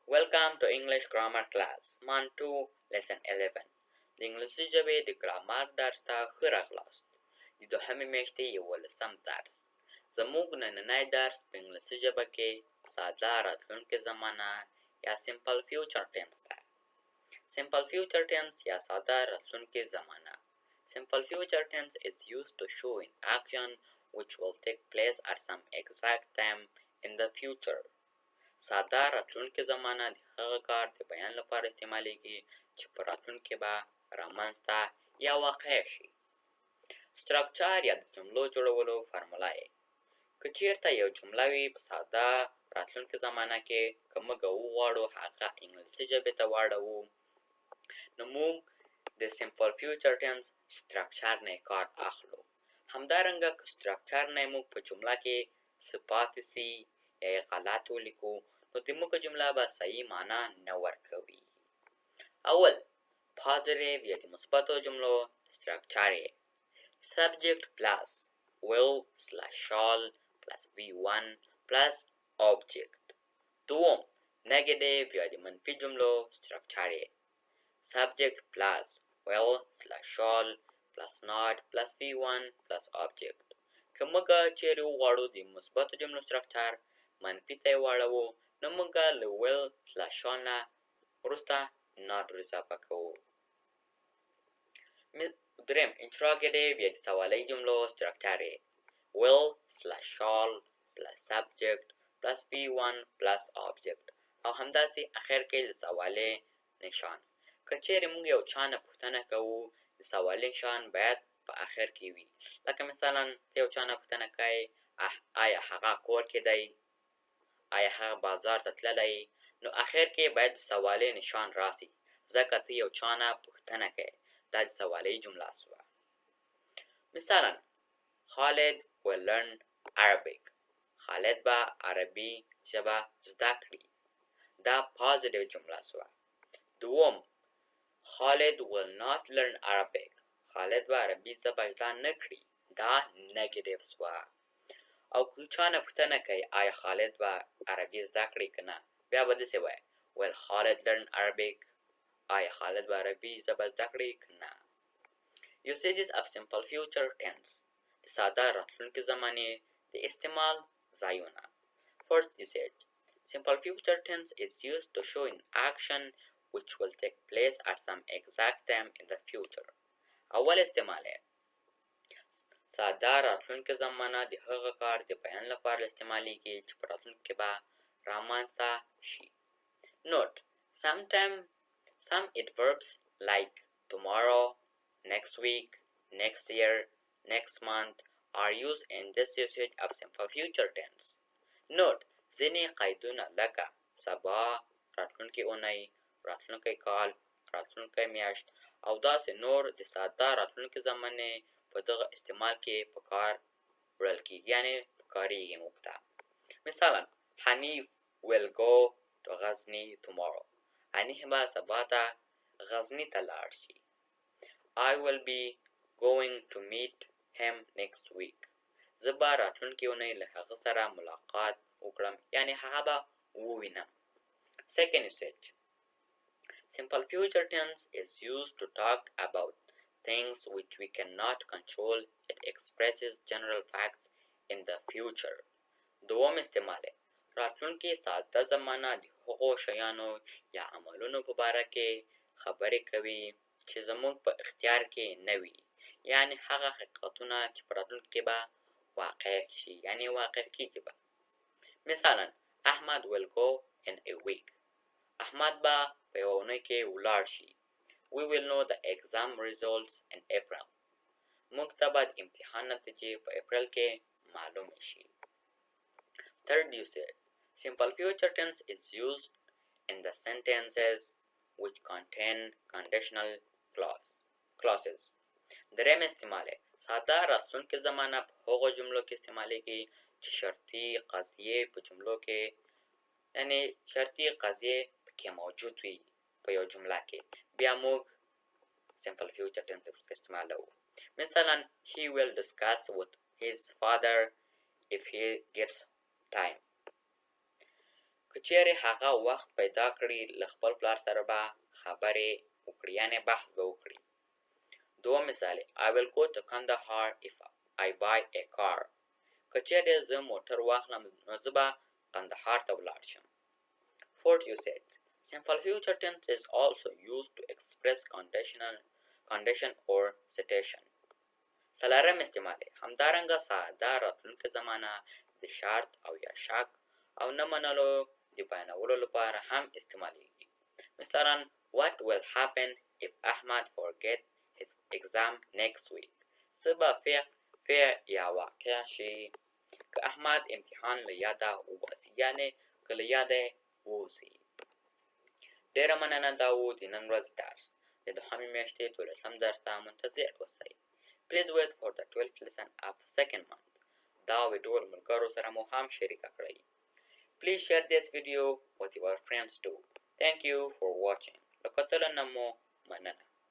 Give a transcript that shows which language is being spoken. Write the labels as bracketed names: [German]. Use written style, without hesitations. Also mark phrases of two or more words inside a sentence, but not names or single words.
[English] Welcome to English Grammar Class Month 2 Lesson 11 [Pashto] د انګلیسي ژبې د ګرامر درس ته ښه راغلاست. د دوهمې میاشتې 11 درس. زموږ نننی درس په انګلیسي ژبه کې ساده راتلونکې زمانه یا [English] simple future tense [Pashto] ده. [English] Simple future tense [Pashto] یا ساده راتلونکې زمانه. [English] Simple future tense is used to show in action which will take place at some exact time in the future. [Pashto] ساده راتلونکې زمانه د هغه کار د بیان لپاره استعمالیږي چې په راتلونکې به رامنځته یا واقع شي. سټرکچر یا د جملو جوړولو فارموله یې که چیرته یو جمله وي په ساده راتلونکې زمانه کې که موږ وغواړو هغه انګلیسي ژبې ته واړوو نو موږ د [English] simple future tense [Pashto] سټرکچر نه کار اخلو. همدارنګه که سټرکچر نه موږ په جمله کې څه پاتې سي یا یې غلط ولیکو نو د موږ جمله به صحیح معنا نه ورکوي. اول پازیټیو یا د مثبتو جملو سټرکچر یې [English] subject plus will slash shall plus v1 plus object. دوم negative [Pashto] یا د منفي جملو سټرکچر یې [English] subject plus will slash shall plus not plus v1 plus object. [Pashto] که موږ چیرې وغواړو د مثبتو جملو سټرکچر منفي ته یې واړوو نو موږ له [English] will slash shall [Pashto] نه وروسته not اضافه کوو. دریم interrogative یا د سوالي جملو سټرکچر یې [English] will slash shall plus subject plus v1 plus object [Pashto] او همداسې اخر کې د سوالي نشان. که چیرې موږ یو چا نه پوښتنه کوو د سوالي نشان باید په اخر کې وي. لکه مثلا ته یو چا نه پوښتنه کوې آیا هغه کور کې دی، آیا هغه بازار ته تللی، نو اخر کې باید د سوالي نشان راسي ځکه ته یو چا نه پوښتنه کوې. دا د سوالي جمله شوه. مثلا خالد [English] will learn Arabic. [Pashto] خالد به عربي ژبه زده کړي. دا پازیټیو جمله شوه. دوم خالد [English] will not learn Arabic. [Pashto] خالد به عربي ژبه زده نه کړي. دا نګیټیو شوه. او که چا نه پوښتنه کوي آیا خالد به عربي زده کړي که نه بیا به داسې وایي [English] will Khalid learn Arabic. [Pashto] آیا خالد به عربي ژبه زده کړي که نه. [English] Usages of simple future tense [Pashto] د ساده راتلونکې زمانې د استعمال ځایونه. [English] First usage simple future tense is used to show in action which will take place at some exact time in the future. [Pashto] اول استعمال یې ساده راتلونکې زمانه د هغه کار د بیان لپاره استعمالیږي چې په راتلونکي کې به رامنځته شي. [English] Note some adverbs like tomorrow, next week, next year, next month are used in this usage of simple future tense. [Pashto] Note ځینې قیدونه لکه سبا، راتلونکې اونۍ، راتلونکی کال، راتلونکی میاشت او داسې نور د ساده راتلونکې زمانې په دغه استعمال کې په کار وړل کېږي یعنې په کارېږي موږ ته. [English] مثلا حنیف will go to غزني tomorrow. [Pashto] حنیف به سبا ته غزني ته لاړ شي. [English] I will be going to meet him next week. [Pashto] زه به راتلونکې اونۍ له هغه سره ملاقات وکړم یعنې هغه به ووینم. [English] Second usage simple future tense is used to talk about things which we cannot control. It expresses general facts in the future. [Pashto] دوم استعمال راتلونکې ساده زمانه د هغو شیانو یا عملونو په باره کې خبرې کوي چې زموږ په اختیار کې نه وي یعنې هغه حقیقتونه چې په راتلونکي کې به واقع شي یعنې واقع کېږي به. [English] مثلا احمد will go in a week. [Pashto] احمد به په یوه اونۍ کې ولاړ شي. [English] We will know the exam results in April. [Pashto] موږ ته به د امتحان نتیجې په اپریل کې معلومې شي. [English] Third usage simple future tense is used in the sentences which contain conditional clauses. [Pashto] دریم استعمال ساده راتلونکې زمانه په هغو جملو کې استعمالیږي چې شرطي قضیې په جملو کې یعنې شرطي قضیې پکې موجود وي په یو جمله کې بیا موږ [English] simple future tense [Pashto] استعمالوو. [English] مثلا he will discuss with his father if he gets time. [Pashto] که چیرې هغه وخت پیدا کړي له خپل پلار سره به خبرې وکړي، یعنې بحث به وکړي. دوم مثال [English] I will go to Kandahar if I buy a car. [Pashto] که چیرې زه موټر واخلم نو زه به قندهار ته ولاړ شم. [English] Fourth usage. Simple future tense is also used to express condition or situation. [Pashto] څلورم استعمال همدارنګه ساده راتلونکې زمانه د شرط او یا شک او نه منلو د بیانولو لپاره هم استعمالیږي. [English] مثلا What will happen if Ahmad forget his exam next week? [Pashto] څه به فعل یا واقع شي که احمد امتحان له یاده وباسي، یعنې که له یاده ووځي. ډېره مننه، دا و د نن ورځې درس. د دوهمې میاشتې 12م درس ته منتظر اوسئ. [English] Please wait for the 12th lesson of the second month. [Pashto] دا ویډیو له ملګرو سره مو هم شریکه کړئ. [English] Please share this video with your friends too. Thank you for watching. [Pashto] له کتلو نه مو مننه.